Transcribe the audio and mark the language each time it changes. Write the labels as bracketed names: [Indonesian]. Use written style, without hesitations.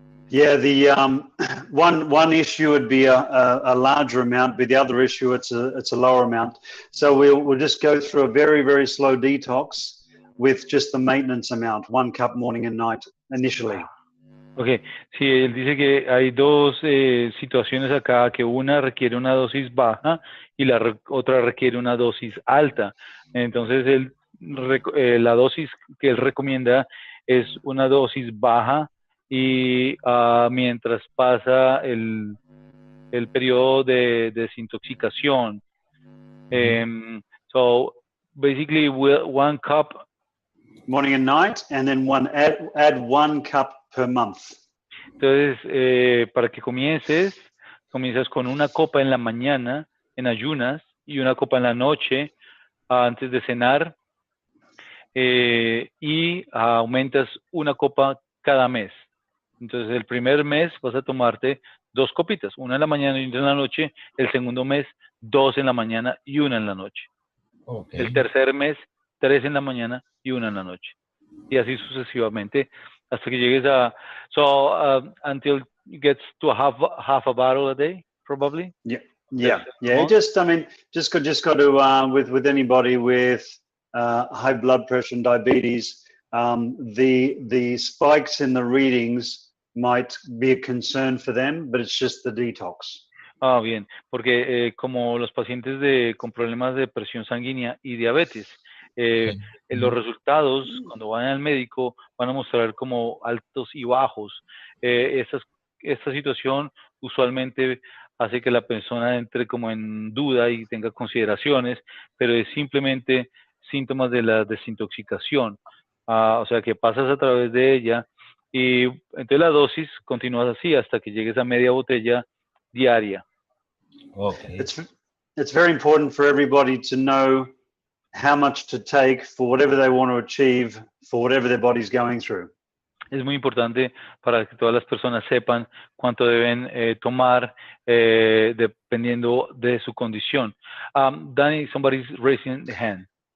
[English] Yeah, the one issue would be a larger amount, but the other issue it's a lower amount. So we'll just go through a very, very slow detox with just the maintenance amount, 1 cup morning and night initially. [Spanish] Okay, sí, él dice que hay dos situaciones acá, que una requiere una dosis baja y la otra requiere una dosis alta. Entonces la dosis que él recomienda es una dosis baja y mientras pasa el periodo de desintoxicación. [English] So basically 1 cup morning and night, and then add 1 cup per month. [Spanish] Entonces, para que comienzas con 1 copa en la mañana en ayunas y 1 copa en la noche antes de cenar, y aumentas 1 copa cada mes. Entonces, el primer mes vas a tomarte 2 copitas, 1 en la mañana y 1 en la noche. El segundo mes, 2 en la mañana y 1 en la noche. Okay. El tercer mes, 3 en la mañana y 1 en la noche. Y así sucesivamente hasta que llegues a... [English] until you get to half a bottle a day, probably? Yeah. Just, I mean, just got to, with anybody with high blood pressure and diabetes, the spikes in the readings might be a concern for them, but it's just the detox. [Spanish] Ah, bien, porque como los pacientes con problemas de presión sanguínea y diabetes, los resultados cuando van al médico van a mostrar como altos y bajos. Esta situación usualmente hace que la persona entre como en duda y tenga consideraciones, pero es simplemente síntomas de la desintoxicación. O sea que pasas a través de ella y entonces la dosis continúas así hasta que llegues a media botella diaria. [English] Okay. It's very important for everybody to know how much to take for whatever they want to achieve, for whatever their body's going through. Es muy importante para que todas las personas sepan cuánto deben tomar dependiendo de su condición. Danny, somebody's raising the hand.